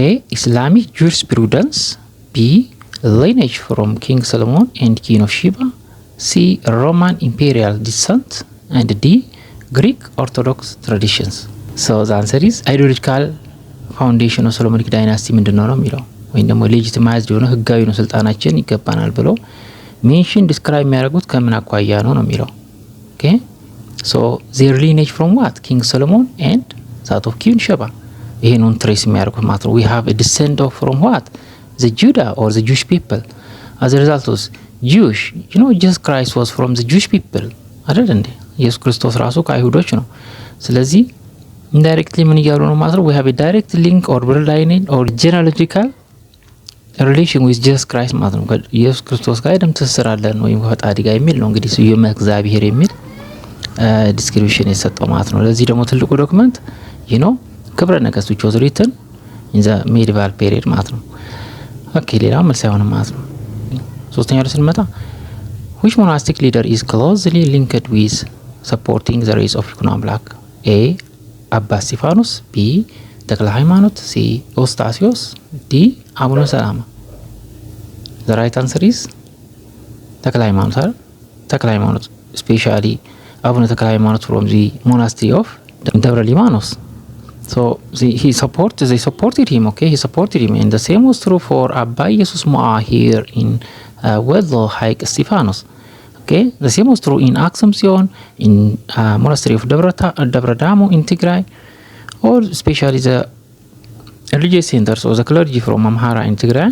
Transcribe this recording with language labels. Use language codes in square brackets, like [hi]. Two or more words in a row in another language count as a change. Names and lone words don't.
[en] Islamic jurisprudence, B. lineage from King Solomon and Queen of Sheba, C. Roman imperial descent, and D. Greek Orthodox traditions. So the answer is ideological foundation of Solomonic dynasty [am] ምንድነው ነው የሚለው ወይም ደግሞ legitimized የሆነ ህጋዊ ነው ስልጣናችን ይገባናል ብሎ [en] mention describe [am] የሚያደርጉት ከምን አኳያ ነው የሚለው okay. [en] so their lineage from what? King Solomon and that of Queen Sheba. [am] ይሄ ነው ትሬስ የሚያደርጉት ማለት ነው። [en] we have a descent of from what? the Judah or the Jewish people. as a result of Jewish, you know, Jesus Christ was from the Jewish people [am] አይደል እንዴ? ኢየሱስ ክርስቶስ ራሱ ከአይሁዶች ነው። ስለዚህ indirectly ምን ይያሉ ነው ማለት ነው [en] we have a direct link or bloodline or genealogical relation with Jesus Christ [am] ማለት ነው። ኢየሱስ ክርስቶስ ጋር ደም ትስስር አለን ወይም ከፈጣሪ ጋር የሚል ነው እንግዲህ ስዩመ እግዚአብሔር የሚል ዲስክሪፕሽን የሰጠው ማለት ነው። ለዚህ ደግሞ ትልቁ ዶክመንት [en] you know [am] ክብረ ነገስት [en] which was written in the medieval period [am] ማለት ነው። ኦኬ ሌላ መልስ አይሆንም ማለት ነው። ሶስተኛው ላይ ስንመጣ [en] which monastic leader is closely linked with supporting the rise of Yekuno Amlak? A. [am] አባ እስጢፋኖስ፣ B. ተክለ ሃይማኖት፣ C. ኦስታሲዮስ፣ D. አቡነ ሰላማ። [en] the right answer is [am] ተክለ ሃይማኖት አይደል? [en] ተክለ ሃይማኖት especially አቡነ ተክለ ሃይማኖት from the monastery of ደብረ ሊባኖስ. so they supported him, okay, he supported him, and the same was true for Abba Jesus Moa here in Wedlo High Stephanos. okay, the same was true in Aksumsion, in monastery of Debre Damu in Tigray, or especially the religious centers or the clergy from Amhara in Tigray.